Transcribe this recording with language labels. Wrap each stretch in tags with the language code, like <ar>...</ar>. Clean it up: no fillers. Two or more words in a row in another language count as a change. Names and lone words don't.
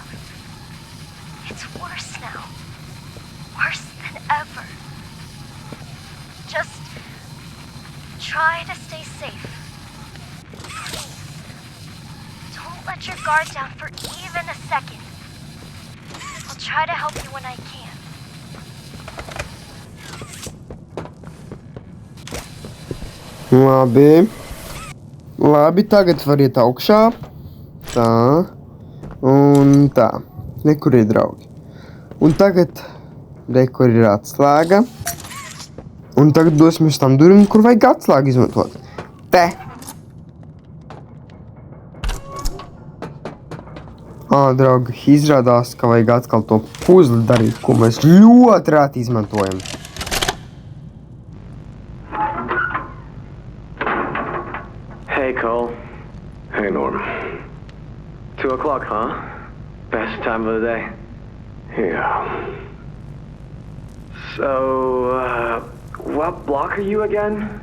<en>It's worse now. Worse than ever. Just try to stay safe. Please. Don't let your guard down for even a second. I'll try to help you when I can.</en> <lv>Labi, tagad var iet augšā. Tā. Un tā. Re, kur ir draugi. Un tagad, re, kur ir atslēga. Un tagad dosimies tam durvīm, kur vajag atslēgu izmantot. Te. Draugi, izrādās, ka vajag atkal to puzli darīt, ko mēs ļoti rēti izmantojam.</lv> <en>Hey, Cole. Hey, Norm. 2 o'clock, huh? Best time of the day. Yeah. So, what block are you again?</en>